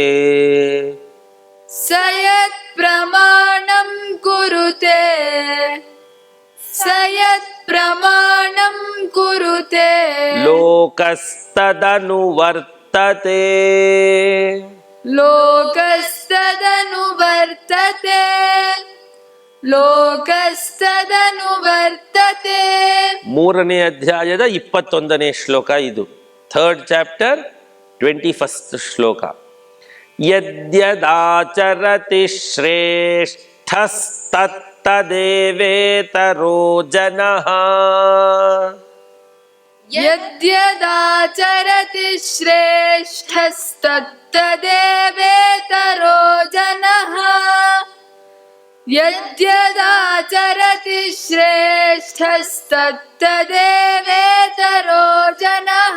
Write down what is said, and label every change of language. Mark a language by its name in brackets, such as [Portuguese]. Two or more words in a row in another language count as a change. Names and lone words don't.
[Sanskrit] स यत् प्रमाणं कुरुते स यत् प्रमाणं कुरुते ಲೋಕಸ್ತದನುವರ್ತತೆ. लोकस्तदनुवर्तते लोकस्तदनुवर्तते. [Kannada] 3ನೇ ಅಧ್ಯಾಯದ 21ನೇ ಶ್ಲೋಕ ಇದು. 3rd ಚಾಪ್ಟರ್ 21st ಶ್ಲೋಕ. [Sanskrit] ಯದ್ಯದಾಚರತಿ ಶ್ರೇಷ್ಠಸ್ತತ್ತದೇವೇತರೋ ಜನಃ यद्यदाचरति श्रेष्ठस्तत्तदेवेतरो जनः यद्यदाचरति श्रेष्ठस्तत्तदेवेतरो जनः